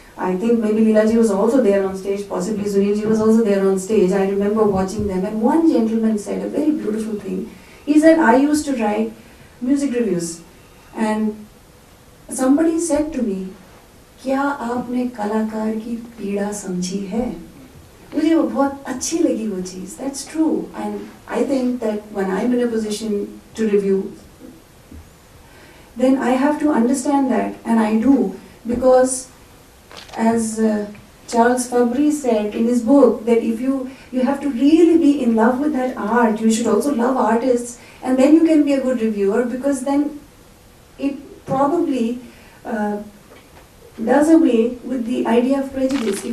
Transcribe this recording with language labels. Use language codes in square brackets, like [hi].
[en] I think maybe Leelaji was also there on stage, possibly Sunilji was also there on stage. I remember watching them, and one gentleman said a very beautiful thing. He said, I used to write music reviews, and somebody said to me, [hi] क्या आपने कलाकार की पीड़ा समझी है? मुझे वो बहुत अच्छी लगी वो चीज़. [en] That's true, and I think that when I'm in a position to review, then I have to understand that, and I do, because as Charles Fabry said in his book, that if you have to really be in love with that art, you should also love artists, and then you can be a good reviewer, because then it probably does away with the idea of prejudice.